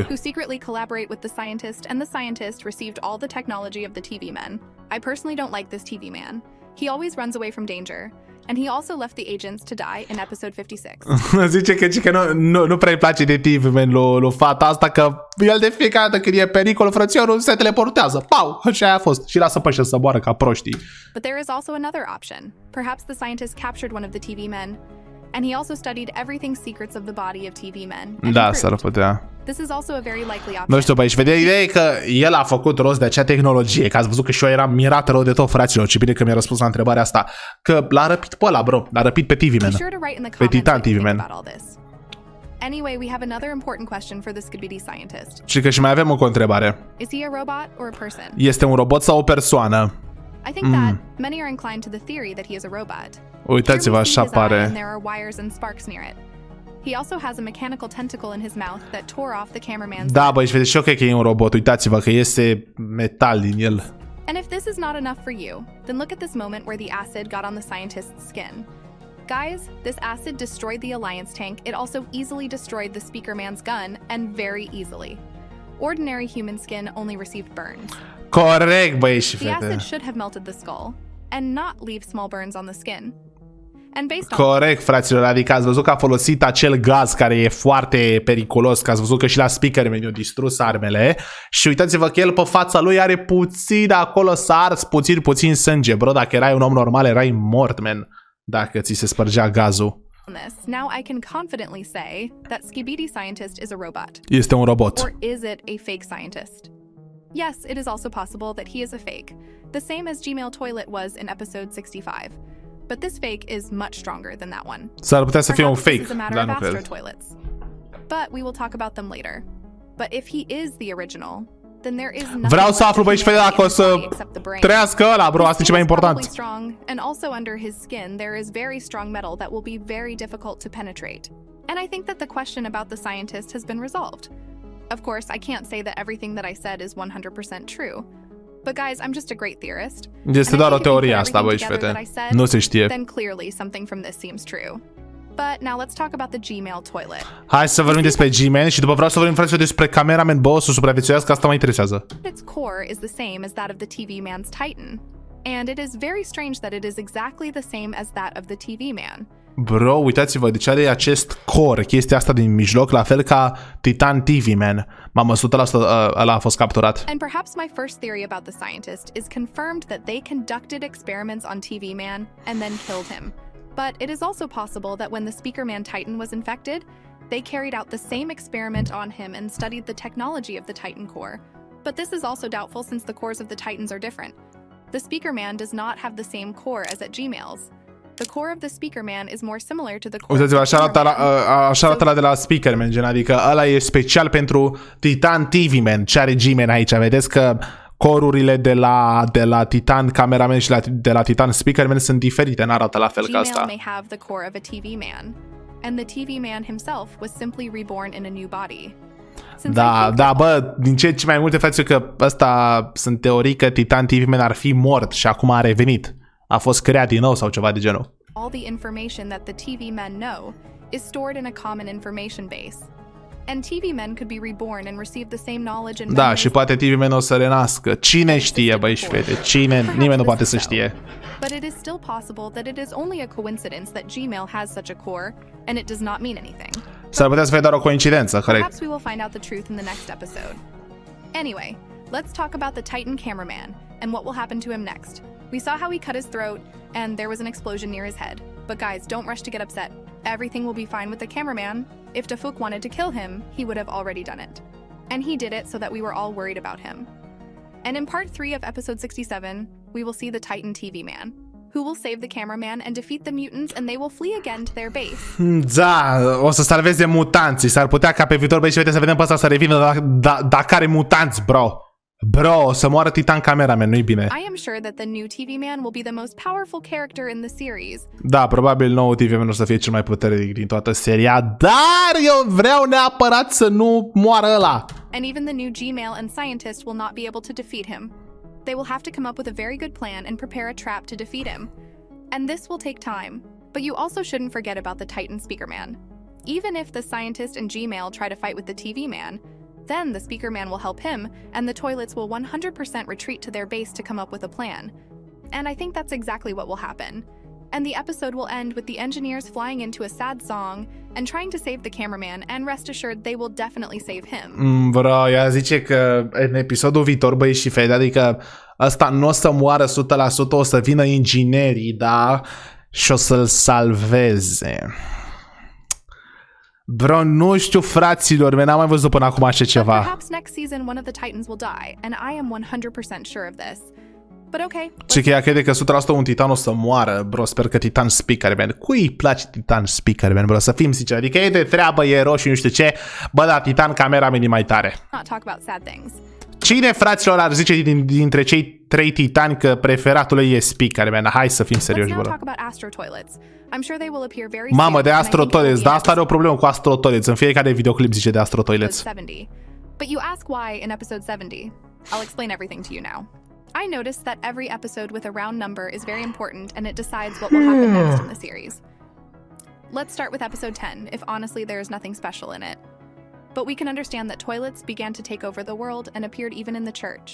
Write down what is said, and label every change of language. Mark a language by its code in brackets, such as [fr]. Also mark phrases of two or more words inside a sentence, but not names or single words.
[en] who secretly collaborate with the scientist, and the scientist received all the technology of the TV men. I personally don't like this TV man. He always runs away from danger, and he also left the agents to die in episode 56. [ro] Zice că nu prea îi place de TV Man lui fata asta, că el de fiecare dată când e pericol, frățiorul se teleportează. Pau! Și aia a fost. Și lasă pe ăștia să moară ca proștii. [en] But there is also another option. Perhaps the scientist captured one of the TV men, and he also studied everything secrets of the body of TV men. and [ro] Da, [en] improved. [ro] s-ar putea. [en] This is also a very likely option. [ro] Nu știu, băi, și vedea ideea e că el a făcut rost de acea tehnologie, că ați văzut că și eu eram mirat rău de tot, fraților, ce bine că mi-a răspuns la întrebarea asta, că l-a răpit pe ăla, bro, l-a răpit pe TV Man. [en] Be sure to write in the [ro] Pe [en] comments [ro] Titan [en] what you [ro] TV [en] think [ro] Man. [en] about all this. Anyway, we have another important question for the Skibidi scientist. [ro] Și că și mai avem o întrebare. [en] Is he a robot or a person? [ro] Este un robot sau o persoană? [en] I think that many are inclined to the theory that he is a robot. [ro] Uitați-vă, [en] Here we see [ro] așa [en] his eye, and [ro] pare. [en] there are wires and sparks near it. He also has a mechanical tentacle in his mouth that tore off the cameraman's [ro] Da, [en] lip. [ro] băi, și vedeți și eu cred că e un robot, uitați-vă că iese metal din el. [en] And if this is not enough for you, then look at this moment where the acid got on the scientist's skin. Guys, this acid destroyed the Alliance tank. It also easily destroyed the speaker man's gun, and very easily. Ordinary human skin only received burns. [ro] Corect, băi și [en] The acid [ro] fete. [en] should have melted the skull, and not leave small burns on the skin. And based on [ro] Corect, fraților, adică ați văzut că a folosit acel gaz care e foarte periculos, că ați văzut că și la speaker meniu distrus armele și uitați-vă că el pe fața lui are puțin acolo să ars, puțin sânge, bro, dacă erai un om normal erai mort, man, dacă ți se spărgea gazul. [en] this, now I can confidently say that Skibidi scientist is a robot. [ro] Este un robot. [en] Or is it a fake scientist? Yes, it is also possible that he is a fake, the same as Gmail Toilet was in episode 65. But this fake is much stronger than that one. [ro] S-ar putea să fie un [en] Perhaps this [ro] fake, [en] is a matter [ro] dar [en] of [ro] nu [en] astro [ro] cred. [en] toilets. But we will talk about them later. But if he is the original, then there is nothing [ro] Vreau să [en] left [ro] aflu, [en] of [ro] băi, și fete, [en] humanity [ro] dacă o [en] in his [ro] să [en] body except the brain. [ro] trăiască ăla, bro, asta e [en] His [ro] cel mai [en] skin is probably [ro] important. [en] strong, and also under his skin there is very strong metal that will be very difficult to penetrate. And I think that the question about the scientist has been resolved. Of course, I can't say that everything that I said is 100% true. But guys, I'm just a great theorist. [ro] Este [en] And I [ro] doar o [en] think if you put [ro] teorie asta, băi, și [en] everything together [ro] fete. [en] that I said, [ro] Nu se știe. [en] then clearly something from this seems true. But now let's talk about the Gmail toilet. [ro] Hai să vorbim despre G-Man și după vreau să vorbim, fraților, despre cameraman, bă, o să supraviețuiască, asta mă interesează. [en] Its core is the same as that of the TV man's Titan. And it is very strange that it is exactly the same as that of the TV man. [ro] Bro, uitați-vă, deci are acest core, chestia asta din mijloc, la fel ca Titan TV Man. Mamă, 100% ăla a fost capturat. [en] And perhaps my first theory about the scientist is confirmed that they conducted experiments on TV man and then killed him. But it is also possible that when the speaker man Titan was infected, they carried out the same experiment on him and studied the technology of the Titan core. But this is also doubtful since the cores of the Titans are different. The speaker man does not have the same core as at Gmail's. The core of the speaker man is more similar to the core. [ro] Uitați-vă, [en] of the [ro] așa arată la de la Speakerman, gen, adică ăla e special pentru Titan TV Man. Ce are G-Man aici? Vedeți că corurile de la Titan Cameraman și de la Titan Speakerman sunt diferite, n-arată la fel ca asta. [en] Gmail may have the core of a TV man, and the TV man himself was simply reborn in a new body. [ro] Da, bă, din ce mai multe față că ăsta sunt teorii că Titan TV Man ar fi mort și acum a revenit. A fost creat din nou sau ceva de genul. [en] All the information that the TV men know is stored in a common information base. And TV men could be reborn and receive the same knowledge and [ro] Da, și poate TV Man o să renască. Cine știe, băi și fete? Nimeni nu poate să știe. [en] But it is still possible that it is only a coincidence that Gmail has such a core and it does not mean anything. [ro] S-ar putea să fie doar o coincidență, corect? [en] Perhaps we will find out the truth in the next episode. Anyway, let's talk about the Titan cameraman and what will happen to him next. We saw how he cut his throat and there was an explosion near his head. But guys, don't rush to get upset. Everything will be fine with the cameraman. If Tafuk wanted to kill him, he would have already done it. And he did it so that we were all worried about him. And in part 3 of episode 67, we will see the Titan TV man, who will save the cameraman and defeat the mutants and they will flee again to their base. [ro] Da, o să salveze mutanții. S-ar putea ca pe viitor, băi și fete, să vedem pe ăsta să revină dacă are mutanți, bro. Bro, o să moară Titan Cameraman, nu-i bine. [en] I am sure that the new TV man will be the most powerful character in the series. [ro] Da, probabil nou TV Man o să fie cel mai puternic din toată seria, dar eu vreau neapărat să nu moară ăla. [en] And even the new Gmail and scientist will not be able to defeat him. They will have to come up with a very good plan and prepare a trap to defeat him. And this will take time. But you also shouldn't forget about the Titan speaker man. Even if the scientist and Gmail try to fight with the TV man, then the speaker man will help him, and the toilets will 100% retreat to their base to come up with a plan. And I think that's exactly what will happen. And the episode will end with the engineers flying into a sad song and trying to save the cameraman, and rest assured they will definitely save him. [ro] Bro, ea zice că în episodul viitor, băi și fete, adică ăsta nu o să moară 100%, o să vină inginerii, da? Și o să-l salveze. Bro, nu știu, fraților, n-am mai văzut până acum așa ceva. [en] Perhaps next season one of the Titans will die, and I am 100% sure of this. But okay. [ro] Și că ea crede că 100% un titan o să moară, bro, sper că Titan Speakerman. Cui îi place Titan Speakerman, bro, să fim sinceri, adică e de treabă, e roșu, nu știu ce, bă, da, Titan Cameraman e mai tare. [en] Not talk about sad things. [ro] Cine, fraților, ar zice dintre cei 3 titani că preferatul e Speakerman? Hai să fim serioși, bro. Mamă, de Astro Toilets, dar asta are o problemă cu Astro Toilets. În fiecare videoclip zice de Astro Toilets. [en] But you ask why in episode 70. I'll explain everything to you now. I noticed that every episode with a round number is very important and it decides what will happen next in the series. Let's start with episode 10, if honestly there is nothing special in it. But we can understand that toilets began to take over the world and appeared even in the church.